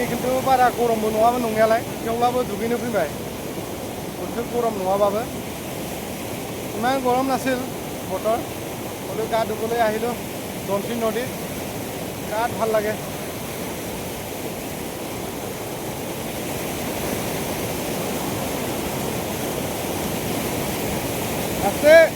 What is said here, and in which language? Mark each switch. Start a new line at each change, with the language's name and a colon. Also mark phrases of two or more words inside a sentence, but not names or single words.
Bodo: खिन्थु बारा गरमबो नङामोन नंनायालाय थेवब्लाबो दुगैनो फैबाय बोथोर गरम नङाबाबो
Assamese: ইমান গৰম নাছিল বতৰ হ'লেও গা ধুবলৈ আহিলোঁ ধনশিৰি নদীত বিৰাট ভাল লাগে আছে